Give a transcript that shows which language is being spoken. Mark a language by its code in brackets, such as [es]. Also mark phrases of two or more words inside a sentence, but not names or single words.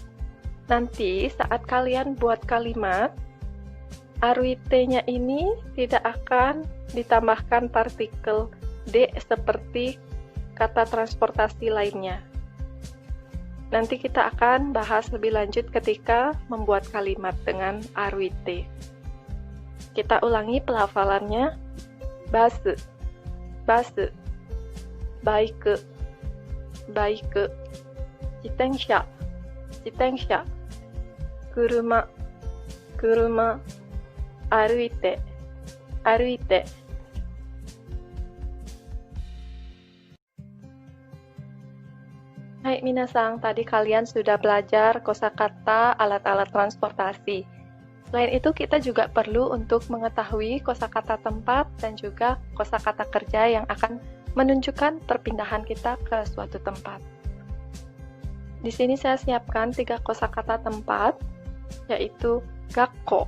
[id] Nanti saat kalian buat kalimat, aruite-nya ini tidak akan ditambahkan partikel D seperti kata transportasi lainnya. Nanti kita akan bahas lebih lanjut ketika membuat kalimat dengan aruite. Kita ulangi pelafalannya. [ja] バス、バス、バイク、バイク、自転車、自転車、車、車、歩いて、歩いて. はい皆さん, [id] tadi kalian sudah belajar kosakata alat-alat transportasi. Selain itu, kita juga perlu untuk mengetahui kosakata tempat dan juga kosakata kerja yang akan menunjukkan perpindahan kita ke suatu tempat. Di sini saya siapkan 3 kosakata tempat, yaitu gakko.